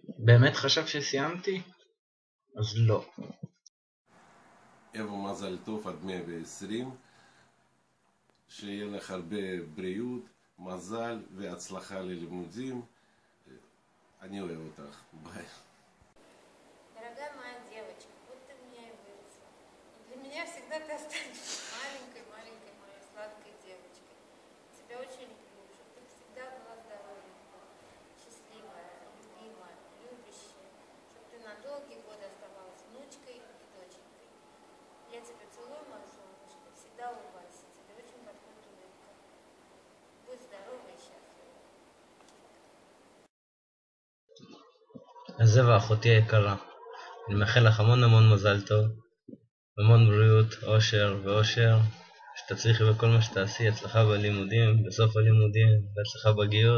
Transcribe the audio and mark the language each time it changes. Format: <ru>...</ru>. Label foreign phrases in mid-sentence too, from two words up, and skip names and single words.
<he>באמת חשב שסיימתי? אז לא. אבא, מזל טוב עד 120, שיהיה לך הרבה בריאות, מזל והצלחה ללימודים. אני אוהב אותך, ביי.</he> <ru>Дорогая моя девочка, вот ты меня и выросла. Для меня всегда ты останешься маленькой-маленькой моей сладкой девочкой. Тебя очень люблю, чтобы ты всегда была здоровенькая, счастливая, любимая, любящая, чтобы ты на долгие годы оставалась внучкой и доченькой. Я тебя целую, моя солнышко, всегда улыбайся, тебе очень подходит улыбка. Будь здорова и счастлива.</ru> <he>אז זהו, אחותי היקרה. אני מאחל לך המון מזל טוב, המון בריאות, אושר ואושר, שתצליחי בכל מה שתעשי, הצלחה בלימודים, בסוף הלימודים, והצלחה בגיוס.</he>